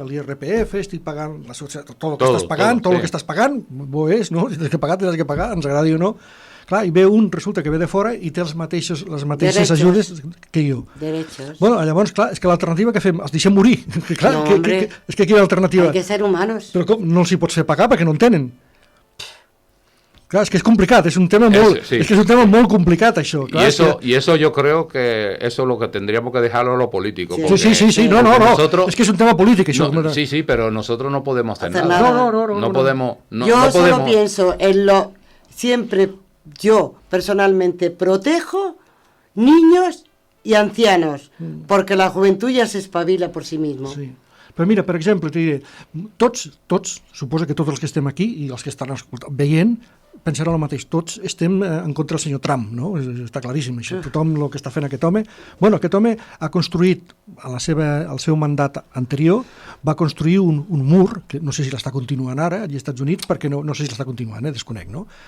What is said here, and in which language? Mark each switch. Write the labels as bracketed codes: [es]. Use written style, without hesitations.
[ca] L'IRPF, estic pagant tot el que estàs pagant, tot el que estàs pagant, bo és, no? Si tens que pagar, ens agradi o no. Clar, i ve resulta que ve de fora i té les mateixes ajudes que jo. Llavors, clar, és que l'alternativa que fem, els deixem morir. Clar, és que aquí hi ha l'alternativa. [es] Hay que ser humanos. [ca] Però com? No els hi pots fer pagar perquè no en tenen. [es] Claro, es que es complicado, es un tema muy complicado eso. Claro, y eso yo creo que eso es lo que tendríamos que dejarlo a los políticos. Sí, no, es que es un tema político. Sí, pero nosotros no podemos hacer nada. No podemos. Yo solo pienso en siempre yo personalmente protejo niños y ancianos, porque la juventud ya se espabila por sí mismo. Sí. [ca] Però mira, per exemple, t'hi diré, tots, suposa que tots els que estem aquí i els que estan veient, pensaran el mateix, tots estem en contra del senyor Trump, no? Està claríssim això, tothom el que està fent aquest home. Aquest home ha construït, al seu mandat anterior, va construir un mur, que no sé si l'està continuant ara, als Estats Units, perquè no sé si l'està continuant, desconec, no?